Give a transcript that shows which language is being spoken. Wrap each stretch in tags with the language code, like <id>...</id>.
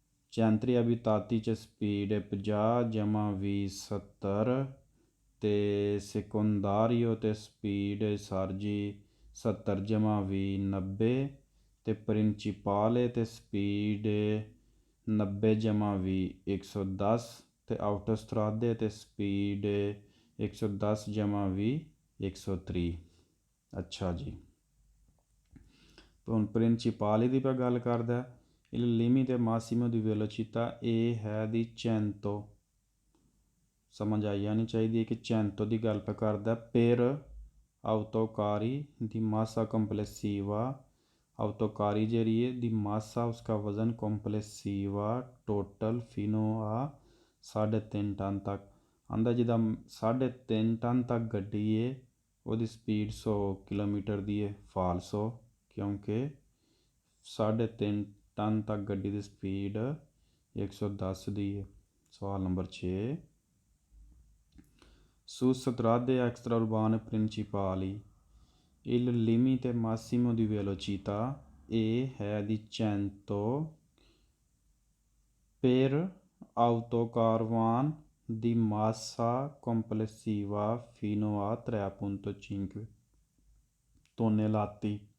<pa>ਚੈਂਤਰੀ ਅਬਿਤਾਤੀ 'ਚ ਸਪੀਡ 50 ਜਮਾ 20 70 ਤੇ ਸੈਕੰਡਾਰੀਓ 'ਤੇ ਸਪੀਡ ਸਰ ਜੀ 70 ਜਮਾ 20 90 ਤੇ ਪ੍ਰਿੰਸੀਪਾਲੇ 'ਤੇ ਸਪੀਡ 90 ਜਮਾ 20 110 ਤੇ ਆਊਟੋਸਟਰਾਦੇ 'ਤੇ ਸਪੀਡ 110 ਜਮਾ 20 130। ਅੱਛਾ ਜੀ। ਹੁਣ ਪ੍ਰਿੰਸੀਪਾਲੀ ਦੀ ਪਾ ਗੱਲ ਕਰਦਾ,</pa> <it>il limite massimo di velocità</it> <pa>ਇਹ ਹੈ ਦੀ 100, ਸਮਝ ਆਈ ਜਾਣੀ ਚਾਹੀਦੀ ਹੈ ਕਿ 100 ਦੀ ਗੱਲ ਪਾ ਕਰਦਾ।</pa> <it>per autocari di massa complessiva, autocari</it> <pa>ਜਿਹੜੀ ਹੈ ਦੀ</pa> <it>massa</it> <hi>उसका वजन</hi> <it>complessiva total fino a 3.5</it> <pa>ton ਤੱਕ ਆਂਦਾ। ਜਿੱਦਾਂ 3.5 ਟਨ ਤੱਕ ਗੱਡੀ ਹੈ ਉਹਦੀ ਸਪੀਡ 100 ਕਿਲੋਮੀਟਰ ਦੀ ਹੈ, ਫਾਲਸੋ, ਕਿਉਂਕਿ 3.5 ਟਨ ਤੱਕ ਗੱਡੀ ਦੀ ਸਪੀਡ 110 ਦੀ ਹੈ। ਸਵਾਲ number</pa> <it>6, su strade extraurbane principali il limite massimo di velocità</it> <pa>ਇਹ ਹੈ ਦੀ</pa> <it>100 per autocaravan di massa complessiva fino a 3.5 tonnellati।</it>